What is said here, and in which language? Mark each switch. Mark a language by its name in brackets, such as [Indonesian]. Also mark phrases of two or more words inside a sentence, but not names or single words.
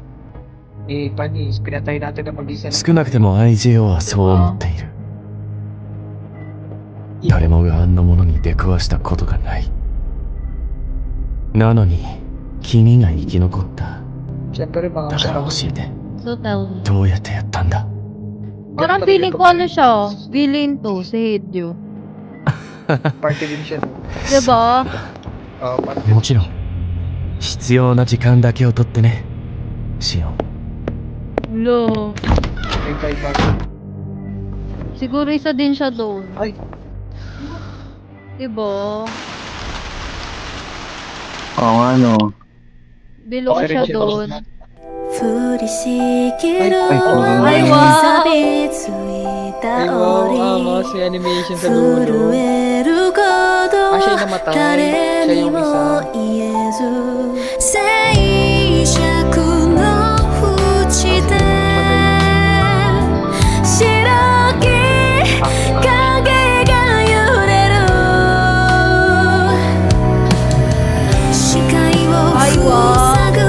[Filipino] Panis, pinatay natin na mag-isa ng [Japanese] 少なくても IJO はそう思っている。誰もがあんなものに出くわしたことがない。なのに君が生き残った。 [Filipino] Siyempre, mga [Japanese] だから教 [Filipino] kasama. [Japanese] えて、 [English] So tell me. [Japanese] どうやってやったんだ？ [Filipino] Parang feeling ko ano siya, villain to, si Hideo. Party din siya. No? Diba? Party. [Japanese] もちろん必要な時間だけを取ってね、シオン。 [Filipino] No. May kaibagan. Siguro isa din siya doon. Ay, Diba? Oo nga, no. Belong Okay siya rin siya. doon. [Japanese] 降りしきる [Filipino] Ay, wow! [Japanese] 錆びついた [Filipino] ay wow, [Japanese] 檻 [Filipino] si animation sa dulo. [Japanese] 震えること [Filipino] Ah, siya yung namatay. [Japanese] 誰 [Filipino] Siya [Japanese] に [Filipino] yung [Japanese] も [Filipino] isa. [Japanese] 言えず静寂の淵で白き影が揺れる視界を塞ぐ